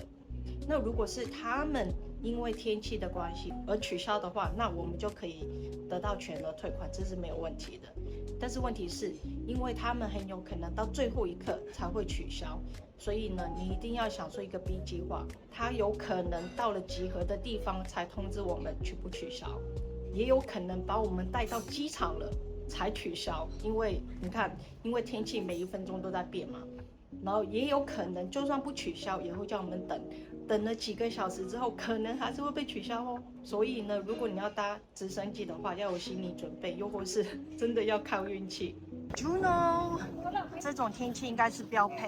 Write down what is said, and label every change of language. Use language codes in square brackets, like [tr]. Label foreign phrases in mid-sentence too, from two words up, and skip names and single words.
[zh] 那如果是他們因為天氣的關係而取消的話，那我們就可以得到全額退款，這是沒有問題的。但是問題是，因為他們很有可能到最後一刻才會取消，所以呢，你一定要想出一個 B 計劃。他有可能到了集合的地方才通知我們取不取消，也有可能把我們帶到機場了才取消，因為你看，因為天氣每1分鐘都在變嘛。然後也有可能就算不取消，也會叫我們等了幾個小时之後，可能還是會被取消哦。所以呢，如果你要搭直升機的話，要有心理準備，又或是真的要靠運氣。Juneau 這種天氣應該是標配。